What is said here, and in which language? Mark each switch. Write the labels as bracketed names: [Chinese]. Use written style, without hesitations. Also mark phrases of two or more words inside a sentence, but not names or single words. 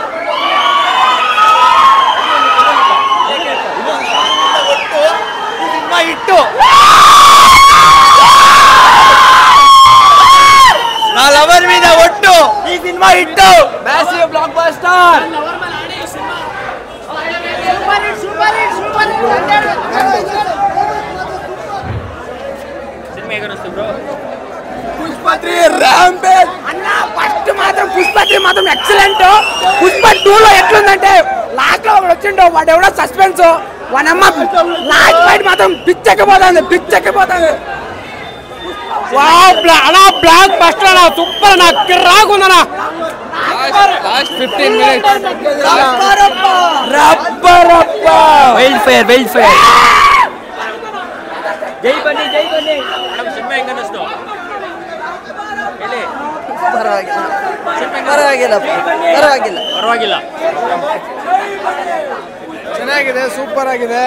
[Kannada] ಲವರ್ మీద ಒಟ್ಟು ಈ ಸಿನಿಮಾ ಇಟ್ಟು [English] massive blockbuster. [Kannada] ಸಿನಿಮಾ ಹೇಗೆ ಅನಿಸ್ತು ಬ್ರೋ? [Telugu] ಪುಷ್ಪ 3 ర్యాంపేజ్ అన్న. ఫస్ట్ మాత్రం పుష్ప 3 మాత్రం ఎక్సలెంట్. పుష్ప 2 లో ఎట్లుందంటే లాస్ట్ లో వచ్చిండో వాడు ఎవడో సస్పెన్స్ వానమ్మ. లాస్ట్ ఫైట్ మాత్రం పిచ్చెక్కిపోతుంది. వావ్ అలా [English] blockbuster [Telugu] అలా సూపర్. నాకు కిర్రాకుందనా. [English] last 15 minutes రబ్బ wild fire. [Kannada] ಜೈ ಬನ್ನಿ. ಸಿನಿಮಾ ಹೆಂಗೆ ಅನಿಸ್ತು? ಹೇಳಿ. ಪರವಾಗಿಲ್ಲ. ಚೆನ್ನಾಗಿದೆ. ಸೂಪರ್ ಆಗಿದೆ.